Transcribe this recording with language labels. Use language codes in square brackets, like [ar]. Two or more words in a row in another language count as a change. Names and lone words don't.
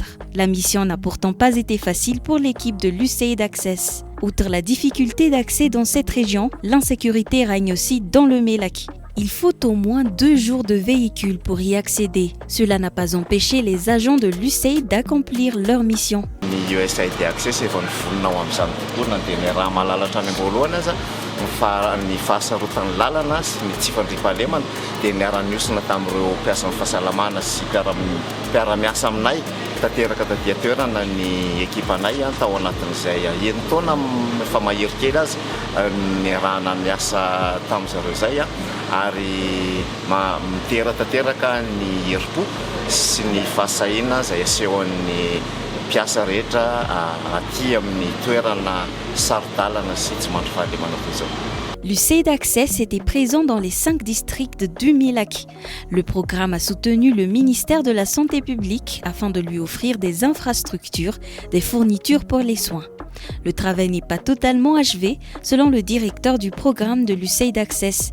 [fr] La mission n'a pourtant pas été facile pour l'équipe de l'USAID Access. Outre la difficulté d'accès dans cette région, l'insécurité règne aussi dans le Melaky. Il faut au moins 2 jours de véhicule pour y accéder. Cela n'a pas empêché les agents de l'USAID d'accomplir leur mission. [mg] USAID Access efa nivolona ao amin'izany tokoa na dia ny raha malalatra any am-boalohany aza ny fahasarotan'ny lalana sy ny tsy fandriam-pahalemana dia niara-niosina tamin'ireo mpiasan'ny fahasalamana sy mpiara-miasa aminay tanteraka taty toerana ny ekipanay tao anatin'izay enitaona efa mahery kely azy niarahana miasa tamin'izareo izay ary miteratanteraka ny herim-po sy ny fahasahiana izay asehon'ny mpiasa rehetra aty amin'ny toerana sarodalana sy tsy mandry fahalemana toy izao. [fr] L'USAID Access était présent dans les 5 districts du Melaky. Le programme a soutenu le ministère de la Santé publique afin de lui offrir des infrastructures, des fournitures pour les soins. Le travail n'est pas totalement achevé, selon le directeur du programme de l'USAID Access.